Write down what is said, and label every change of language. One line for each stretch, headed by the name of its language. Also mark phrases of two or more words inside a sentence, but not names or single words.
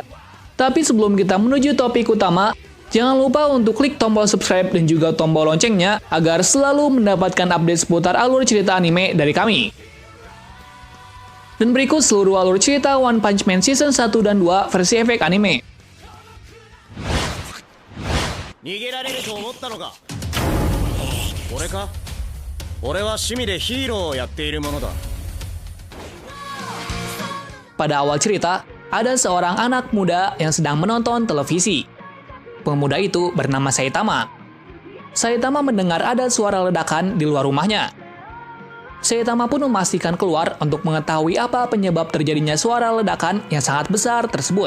Indonesian: Tapi sebelum kita menuju topik utama, jangan lupa untuk klik tombol subscribe dan juga tombol loncengnya agar selalu mendapatkan update seputar alur cerita anime dari kami. Dan berikut seluruh alur cerita One Punch Man season 1 dan 2 versi efek anime.
Japanese: 逃げられると思ったのか。俺か。俺は趣味でヒーローをやっているものだ。
Indonesian: Pada awal cerita, ada seorang anak muda yang sedang menonton televisi. Pemuda itu bernama Saitama. Saitama mendengar ada suara ledakan di luar rumahnya. Saitama pun memastikan keluar untuk mengetahui apa penyebab terjadinya suara ledakan yang sangat besar tersebut.